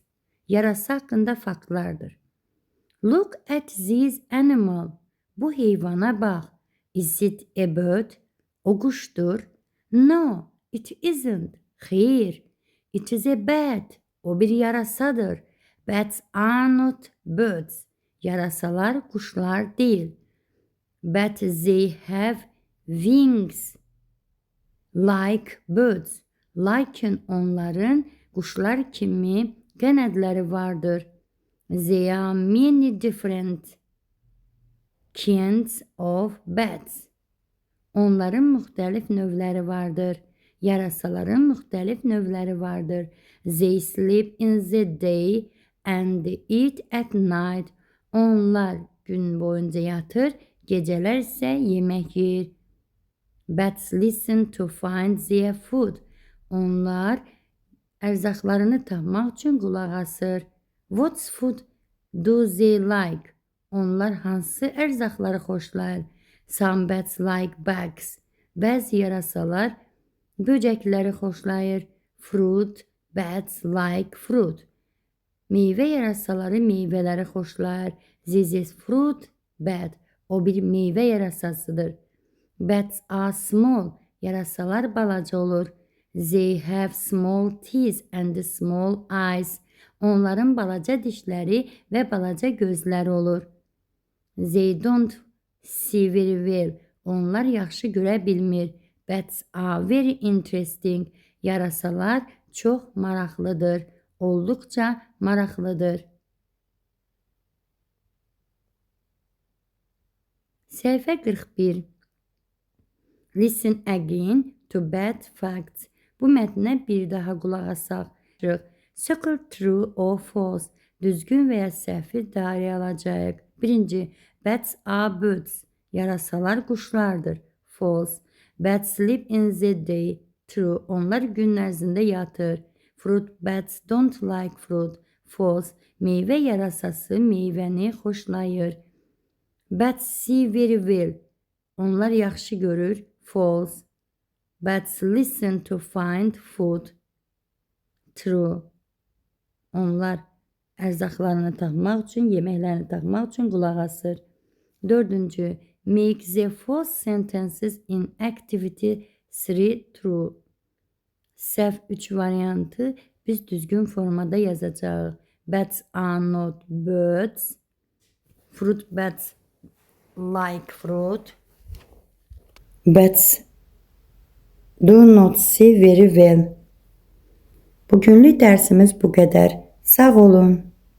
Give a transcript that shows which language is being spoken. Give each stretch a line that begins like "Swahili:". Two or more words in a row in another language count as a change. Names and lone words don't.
Azerbaijani: Yarası haqqında faktlardır.
English: Look at this animal.
Azerbaijani: Bu heyvana bax.
English: Is it a bird?
Azerbaijani: O quşdur.
English: No, it isn't. Xeyr. It is a bat.
Azerbaijani: O bir yarasadır.
English: Bats are not birds.
Azerbaijani: Yarasalar quşlar deyil.
English: But they have wings like birds.
Azerbaijani: Lakin onların quşlar kimi qanadları vardır.
English: There are many different kinds of bats.
Azerbaijani: Onların müxtəlif növləri vardır. Yarasaların müxtəlif növləri vardır.
English: They sleep in the day and eat at night.
Azerbaijani: Onlar gün boyunca yatır, gecələr isə yemək yeyir.
English: Bats listen to find their food.
Azerbaijani: Onlar ərzaqlarını tapmaq üçün qulaq asır.
English: What food do they like?
Azerbaijani: Onlar hansı ərzaqları xoşlayır?
English: Some bats like bugs.
Azerbaijani: Bəzi yarasalar böcəkləri xoşlayır.
English: Fruit, bats like fruit.
Azerbaijani: Meyvə yarasaları meyvələri xoşlayır.
English: This is fruit bat.
Azerbaijani: O bir meyvə yarasasıdır.
English: Bats are small.
Azerbaijani: Yarasalar balaca olur.
English: They have small teeth and small eyes.
Azerbaijani: Onların balaca dişləri və balaca gözləri olur.
English: They don't see very well.
Azerbaijani: Onlar yaxşı görə bilmir.
English: Bats are very interesting.
Azerbaijani: Yarasalar çox maraqlıdır. Olduqca maraqlıdır. Səhifə 41.
English: Listen again to bad facts.
Azerbaijani: Bu mətnə bir daha qulaq asaq.
English: Circle true or false.
Azerbaijani: Düzgün veya səhvi dairə alacağıq. Birinci,
English: bats are birds.
Azerbaijani: Yarasalar quşlardır.
English: False. Bats sleep in the day. True.
Azerbaijani: Onlar gün ərzində yatır.
English: Fruit bats don't like fruit. False.
Azerbaijani: Meyvə yarasası meyvəni xoşlayır.
English: Bats see very well.
Azerbaijani: Onlar yaxşı görür. False.
English: Bats listen to find food. True.
Azerbaijani: Onlar ərzaqlarını tapmaq üçün, yeməklərini tapmaq üçün qulaq asır. Dördüncü,
English: make the false sentences in activity 3 true.
Azerbaijani: Səhv 3 variantı biz düzgün formada yazacağıq.
English: Bats are not birds. Fruit bats like fruit. Bats do not see very well.
Azerbaijani: Bugünlük dərsimiz bu qədər. Sağ olun.